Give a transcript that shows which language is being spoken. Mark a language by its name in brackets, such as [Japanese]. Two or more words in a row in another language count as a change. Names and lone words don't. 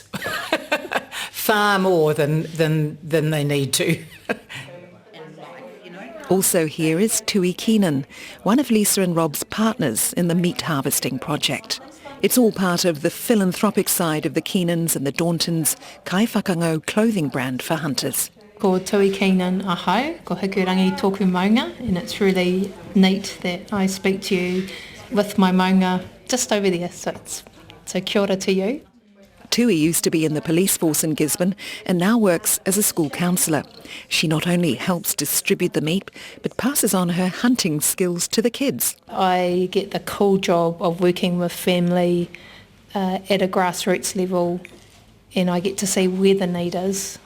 [English] Far more than they need to. Also here is Tui Keenan, one of Lisa and Rob's partners in the meat harvesting project. It's all part of the philanthropic side of the Keenans and the Dauntons Kai Whakangau clothing brand for hunters. [Māori] Ko Tui Keenan ahau, ko hikurangi tōku maunga, [English] and it's really neat that I speak to you with my maunga just over there, so [Māori] kia ora [English] to you. Tui used to be in the police force in Gisborne and now works as a school counsellor. She not only helps distribute the meat, but passes on her hunting skills to the kids. I get the cool job of working with family at a grassroots level, and I get to see where the need is.